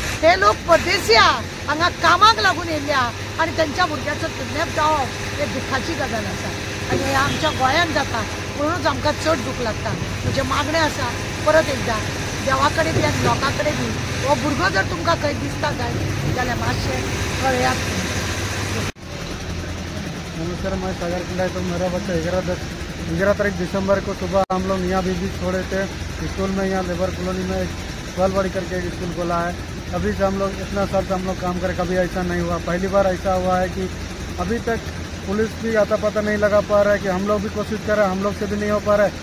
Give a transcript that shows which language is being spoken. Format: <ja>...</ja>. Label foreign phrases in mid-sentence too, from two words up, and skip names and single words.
<kok>हे लोक परदेशी आहा हांगा कामाक लागून येयल्या आनी तेंच्या भुरग्याचो किडनॅप जावप हे दुखाची गजाल आसा आनी हे आमच्या गोंयांत जाता म्हणूनच आमकां चड दूख लागता. म्हजें मागणें आसा परत एकदा देवा कडेन बी आनी लोकां कडेन बी हो भुरगो जर तुमकां खंय दिसता जाय जाल्यार मातशें कळयात.</kok> <hi>नमस्कार, मैं सागर किला तो मेरा बच्चा 11 तारीख दिसंबर को सुबह हम लोग मियाँ बीबी छोड़े थे स्कूल में. यहाँ</hi> <en>labour colony</en> <hi>में बालवाड़ी करके एक स्कूल खोला है. अभी से हम लोग इतना साल से हम लोग काम करें कभी ऐसा नहीं हुआ. पहली बार ऐसा हुआ है कि अभी तक पुलिस भी आता पता नहीं लगा पा रहा है कि हम लोग भी कोशिश कर रहे हैं, हम लोग से भी नहीं हो पा रहा है.</hi>